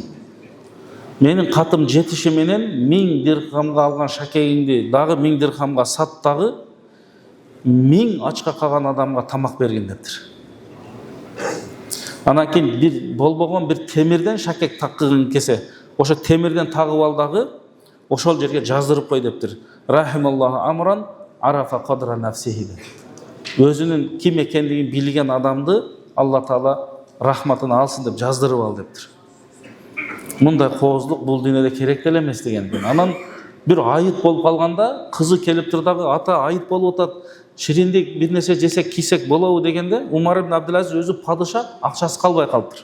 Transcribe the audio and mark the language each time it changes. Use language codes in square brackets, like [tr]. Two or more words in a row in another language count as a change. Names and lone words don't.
[ky] Менин катым жетиши менен 1000 дирхамга алган шакегиңди дагы 1000 дирхамга сат, дагы 1000 ачка калган адамга тамак бергин дептир. Анан кийин бир болбогон бир темирден шакек таккыгың кесе, ошо темирден тагып ал, дагы ошол жерге жаздырып кой дептир. [ar] رحم الله امرأ عرف قدر نفسه. [ky] Өзүнүн ким экендигин билген адамды Алла Таала рахматын алсын деп жаздырып ал дептир. Мындай коозлук бул дүйнөдө керек деле эмес деген. Анан бир айыт болуп калганда, кызы келип тур дагы, ата айыт болуп атат, шириндик бир нерсе жесек кийсек болобу дегенде, Умар ибн Абдул-Азиз өзү падыша, акчасы калбай калыптыр.